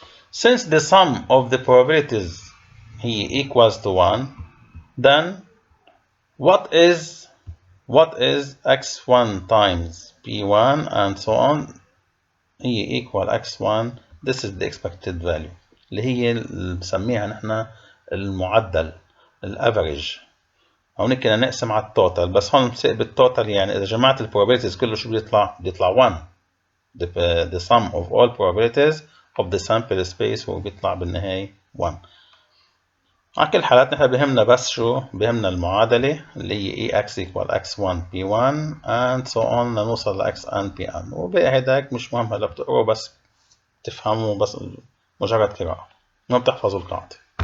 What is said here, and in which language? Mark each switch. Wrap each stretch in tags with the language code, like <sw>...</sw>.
<en>Since the sum of the probabilities here equals to 1, then what is x1 times p1 and so on</en> <ar>هي</ar> <en>equal x1. This is the expected value</en> <ar>اللي هي بنسميها نحن المعدل الافريج. هون كنا نقسم على التوتال، بس هون بالتوتال يعني اذا جمعت البروبابيلتيز كله شو بيطلع 1.</ar> <en>The sum of all probabilities of the sample space</en> <ar>هو بيطلع بالنهاية</ar> <en>1.</en> <ar>على كل الحالات نحن بهمنا بس شو؟ بهمنا المعادلة اللي هي</ar> <en>EX equal X1 P1 and so on</en> <ar>لنوصل ل XN Pn، وباقي هيداك مش مهم هلا بتقروا بس تفهموا بس مجرد قراءة ما بتحفظوا القاعدة.</ar>